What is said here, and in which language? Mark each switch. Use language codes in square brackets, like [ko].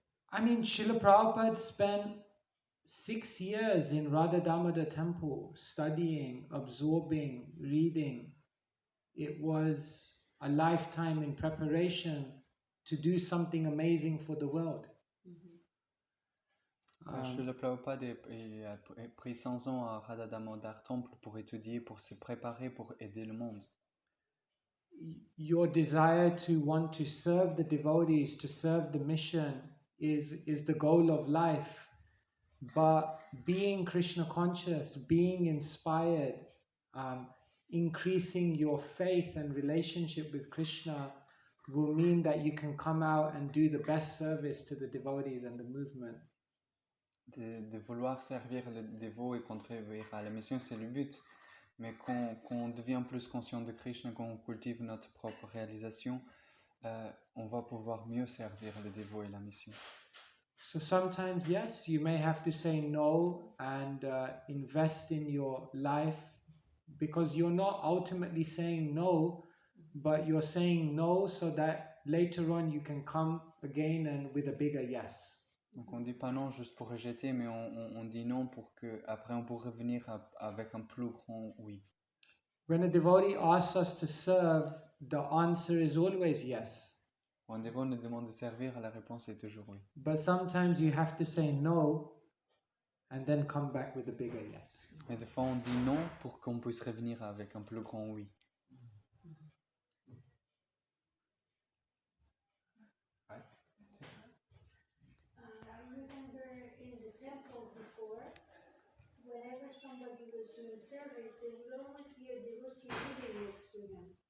[en] I mean, Srila Prabhupada spent 6 years in Radha Damodar temple studying, absorbing, reading. It was a lifetime in preparation to do something amazing for the world. [fr] Srila Prabhupada a pris 100 ans à Radha Damodar Temple pour étudier, pour se préparer, pour aider le monde. [en] Your desire to want to serve the devotees, to serve the mission is the goal of life. But being Krishna conscious, being inspired, increasing your faith and relationship with Krishna will mean that you can come out and do the best service to the devotees and the movement. [fr] De vouloir servir le dévot et contribuer à la mission, c'est le but. Mais qu'on devient plus conscient de Krishna, qu'on cultive notre propre réalisation, on va pouvoir mieux servir le dévot et la mission. [en] So sometimes, yes, you may have to say no and invest in your life, because you're not ultimately saying no, but you're saying no so that later on you can come again and with a bigger yes. [fr] Donc on dit pas non juste pour rejeter, mais on dit non pour que après on pourrait revenir avec un plus grand oui. [en] When a devotee asks us to serve, the answer is always yes. [fr] Quand un dévot nous demande de servir, la réponse est toujours oui. [en] But sometimes you have to say no and then come back with a bigger yes. [fr] Mais des fois on dit non pour qu'on puisse revenir avec un plus grand oui. [en] I remember in the temple before, whenever somebody was doing service, there would always be a devotee reading next to them.